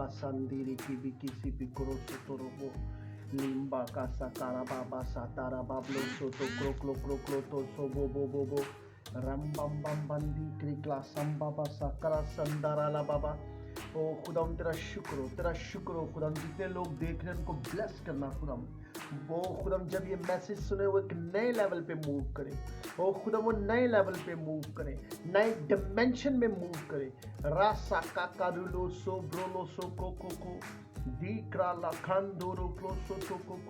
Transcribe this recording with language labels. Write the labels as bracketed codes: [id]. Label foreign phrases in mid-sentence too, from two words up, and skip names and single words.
[hi] sandiri kibi kisi pikoro sotorobo limba kasa karababa satara bablo soto kroklo kroklo to sobo bobo bo ram bam bam bandi krikla sambaba sakara sandara la baba. ओ खुदाम तेरा शुक्र हो खुदाम, जितने लोग देख रहे हैं उनको ब्लेस करना खुदाम। वो खुदाम जब ये मैसेज सुने वो एक नए लेवल पे मूव करे, ओ खुदाम वो नए लेवल पे मूव करे, नए डिमेंशन में मूव करे। रासा काकारुलो सो ब्रोलो सो कोको दीकरा लाखांदोरो क्लोसो तो कोको।